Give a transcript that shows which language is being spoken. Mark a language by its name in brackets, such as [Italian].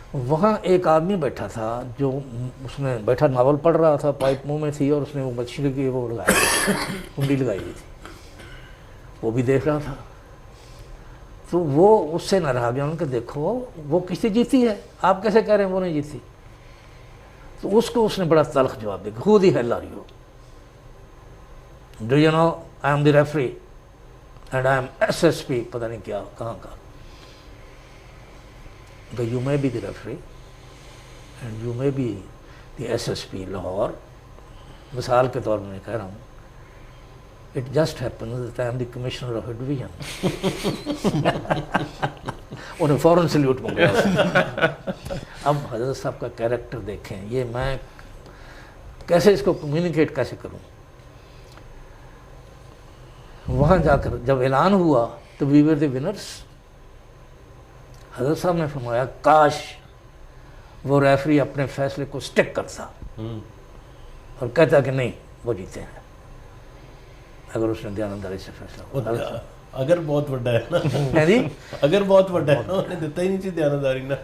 [Urdu] وہاں ایک آدمی بیٹھا تھا جو اس نے بیٹھا ناول پڑھ رہا تھا, پائپ منہ میں تھی اور اس نے وہ مچھلی کی وہ لگائی کنڈی لگائی ہوئی تھی, وہ بھی دیکھ رہا تھا. تو وہ اس سے نہ رہا گیا. ان کے دیکھو وہ کشتی جیتی ہے, آپ کیسے کہہ رہے ہیں وہ نہیں جیتی. تو اس کو اس نے بڑا تلخ جواب دیا, [English] who the hell are you? Do you know I am the referee and I am SSP, [Urdu] پتہ نہیں کیا کہاں کا. [English] You may be the referee and you may be the SSP Lahore. [Urdu] مثال کے طور میں کہہ رہا ہوں, [English] it just happens that I am the commissioner of a division. [Urdu] انہیں فوراً سلیوٹ مانگا. اب حضرت صاحب کا کیریکٹر دیکھیں, یہ میں کیسے اس کو کمیونیکیٹ کیسے کروں. وہاں جا کر جب اعلان ہوا تو [English] We were the winners. [Urdu] حضرت صاحب نے فرمایا کاش وہ ریفری اپنے فیصلے کو سٹک کرتا اور کہتا کہ نہیں وہ جیتے ہیں، اگر اس نے دیانتداری سے فیصلہ کیا. اگر بہت بڑا ہے نا، جی اگر بہت بڑا ہے نا، انہوں نے دیتا ہی نہیں چاہیے دیانتداری نا.